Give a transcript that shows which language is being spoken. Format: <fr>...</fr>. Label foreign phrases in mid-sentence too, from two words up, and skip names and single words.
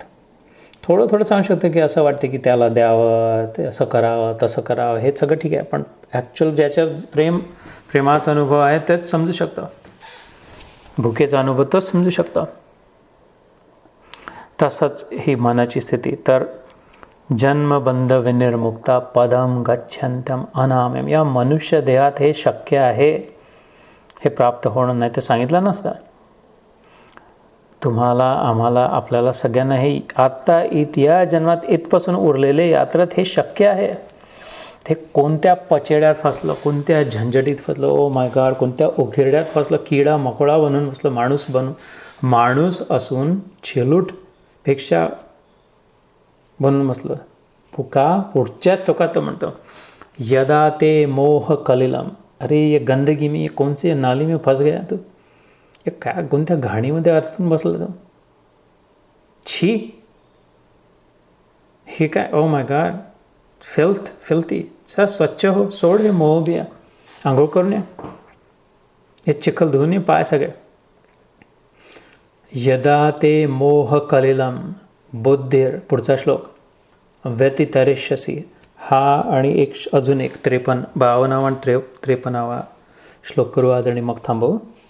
<mr>थोडं सांगू शकतो की असं वाटते की त्याला द्यावं, ते असं करावं, तसं करावं, हे सगळं ठीक आहे. पण ॲक्च्युअल ज्याच्यात प्रेमाचा अनुभव आहे तेच समजू शकतं, भुकेचा अनुभव तोच समजू शकतं. तसंच ही मनाची स्थिती.</mr> <sa>तर जन्मबंध विनिर्मुक्ता पदम गच्छन्तम अनामयम,</sa> <mr>या मनुष्य देहात हे शक्य आहे, हे प्राप्त होणं नाही तर सांगितलं नसतं. तुम्हाला, आम्हाला, आपल्याला सगळ्यांना हे आत्ता या जन्मात इथपासून उरलेले यात्रेत हे शक्य आहे. ते कोणत्या पचेड्यात फसलं, कोणत्या झंझटीत फसलं,</mr> <en>Oh my God,</en> <mr>कोणत्या उकिरड्यात फसलं, किडा मकोडा बनून बसलं, माणूस असून पेक्षा बनून बसलं. पुढच्याच टोकात तो म्हणतो,</mr> <sa>यदा ते मोह कलिलम,</sa> <hi>अरे ये गंदगी में, ये कौन सी नाली में फंस गया तू,</hi> <mr>ये काय कोणत्या घाणीमध्ये अडकून बसलं तो, छी, हे काय,</mr> <en>Oh my God,</en> <mr>फिल्थी, स्वच्छ हो, सोड हे मोह बिया, आंघोळ करून या, हे चिखल धुवून ये पाय सगळे.</mr> <sa>यदा ते मोह कलिलम बुद्धीर,</sa> <mr>पुढचा श्लोक, व्यतितरिष्यसी, हा आणि अजून एक 52 आणि 53 श्लोक करू आज आणि मग थांबवू.</mr>